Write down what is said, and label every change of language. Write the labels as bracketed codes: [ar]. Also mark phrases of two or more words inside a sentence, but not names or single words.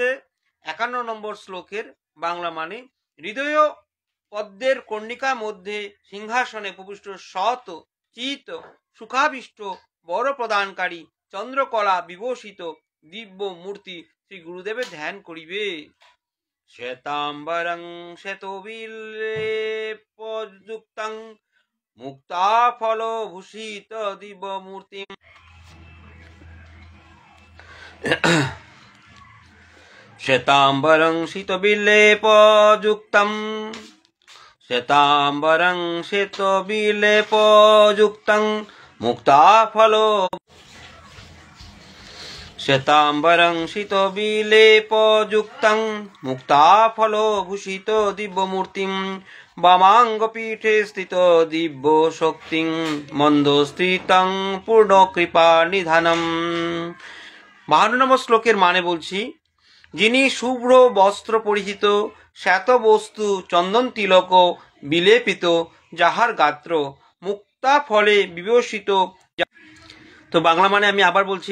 [bn] 51 নম্বর শ্লোকের বাংলা মানে, হৃদয় পদ্মের কর্ণিকা মধ্যে সিংহাসনে প্রবিষ্ট সৎ চিত সুখাভীষ্ট বর প্রদানকারী চন্দ্রকলা বিভূষিত দিব্য মূর্তি শ্রী গুরুদেবের ধ্যান করিবে। [sa] শ্বেতাম্বরং শ্বেতবিলেপযুক্তং মুক্তাফলভূষিত দিব্যমূর্তিম শ্বেতাম্বরং শ্বেতবিলেপযুক্তং মুক্তাফল শ্বেতাম্বরং শীতবিলেপযুক্তং মুক্তাফলভূষিত দিব্যমূর্তিম বামাঙ্গপীঠে স্থিত দিব্য শক্তিং মন্দস্থিতং পূর্ণ কৃপা নিধানম। [bn] 52 নম্বর শ্লোকের মানে বলছি। যিনি শুভ্র বস্ত্র পরিহিত, শ্বেত বস্তু চন্দন তিলক বিলেপিত, যাহার গাত্র মুক্তা ফলে বিভূষিত। তো বাংলা মানে আমি আবার বলছি।